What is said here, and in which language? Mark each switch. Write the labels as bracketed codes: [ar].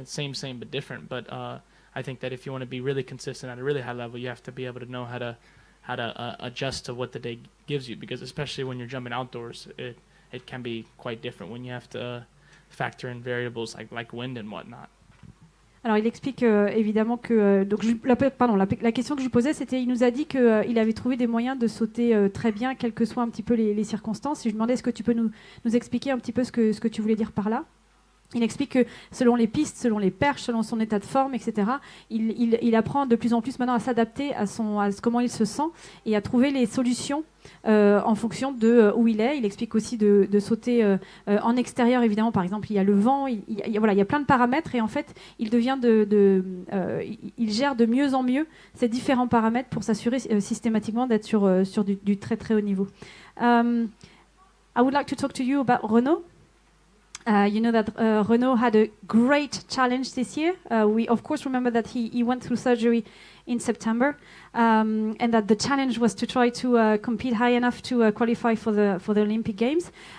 [en] It's same but different. But I think that if you want to be really consistent at a really high level, you have to be able to know how to adjust to what the day gives you, because especially when you're jumping outdoors, it can be quite different when you have to factor in variables like wind and whatnot. [fr] Alors il explique évidemment que la question que je lui posais, c'était, il nous a dit qu'il avait trouvé des moyens de sauter très bien, quelles que soient un petit peu les circonstances. Et je lui demandais, est-ce que tu peux nous expliquer un petit peu ce que tu voulais dire par là? Il explique que selon les pistes, selon les perches, selon son état de forme, etc., il apprend de plus en plus maintenant à s'adapter à comment il se sent et à trouver les solutions en fonction de où il est. Il explique aussi de sauter en extérieur, évidemment. Par exemple, il y a le vent, il y a plein de paramètres, et en fait, il gère de mieux en mieux ces différents paramètres pour s'assurer systématiquement d'être sur du très très haut niveau. [en] I would like to talk to you about Renault. You know that Renault had a great challenge this year. We of course remember that he went through surgery in September, and that the challenge was to try to compete high enough to qualify for the Olympic Games.